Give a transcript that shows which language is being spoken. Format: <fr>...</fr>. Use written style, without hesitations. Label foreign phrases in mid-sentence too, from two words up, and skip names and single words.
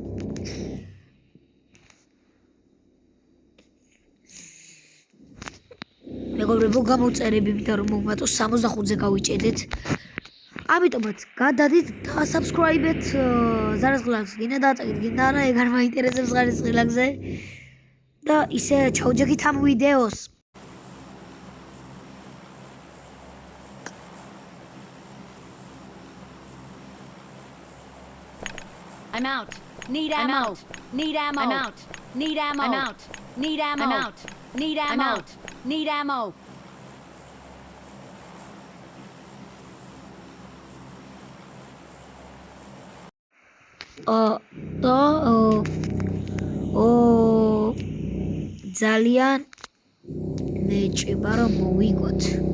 <ka>მეგობრებო, გამოწერები მინდა რომ მოვმატო 65-ზე გავიჭედეთ. ამიტომაც გადადით და subscribe-ეთ ზარაზღლაკს. გინდა დააწაკეთ, გინდა არა, ეგ არ მაინტერესებს ზარაზღლაკზე. და ისე ჩავჯექით ამ ვიდეოს.</ka> <en>I'm out. Need ammo. Need ammo. I'm out. Need ammo. I'm out. Need ammo. I'm out. Need ammo. I'm out. Need ammo.</en> <ka>ძალიან მეჭება რომ მოვიგოთ.</ka>